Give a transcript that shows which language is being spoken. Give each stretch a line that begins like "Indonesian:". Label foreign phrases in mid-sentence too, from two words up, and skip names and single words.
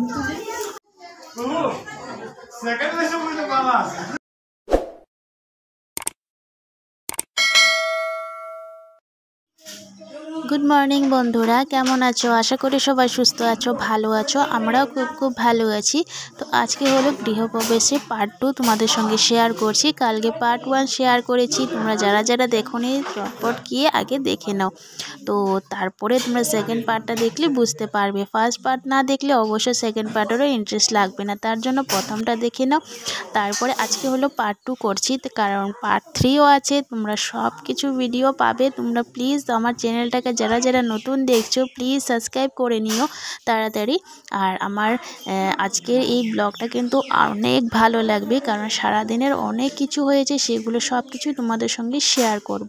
English: good morning
Bangla: বন্ধুরা কেমন আছো আশা করি সবাই সুস্থ আছো ভালো আছো আমরাও খুব খুব ভালো আছি। তো আজ কে হলো গৃহপ্রবেশে পার্ট 2 তোমাদের সঙ্গে শেয়ার করছি। কালকে পার্ট 1 শেয়ার করেছি, তোমরা যারা যারা দেখোনি ঝটপট গিয়ে আগে দেখে নাও। তো তারপরে তোমরা
English: second part
Bangla: দেখলে বুঝতে পারবে।
English: first part
Bangla: না দেখলে অবশ্য সেকেন্ড পার্টেরও ইন্টারেস্ট লাগবে না, তার জন্য প্রথমটা দেখে নাও। তারপরে আজকে হলো পার্ট 2 করছি, কারণ পার্ট 3 ও আছে। তোমরা সব কিছু ভিডিও পাবে। তোমরা প্লিজ আমার চ্যানেলটাকে যারা যারা নতুন দেখছো
English: please subscribe
Bangla: করে নিও তাড়াতাড়ি। আর আমার আজকের এই ব্লগটা কিন্তু অনেক ভালো লাগবে, কারণ সারা দিনের অনেক কিছু হয়েছে, সেগুলো সব কিছু তোমাদের সঙ্গে শেয়ার করব।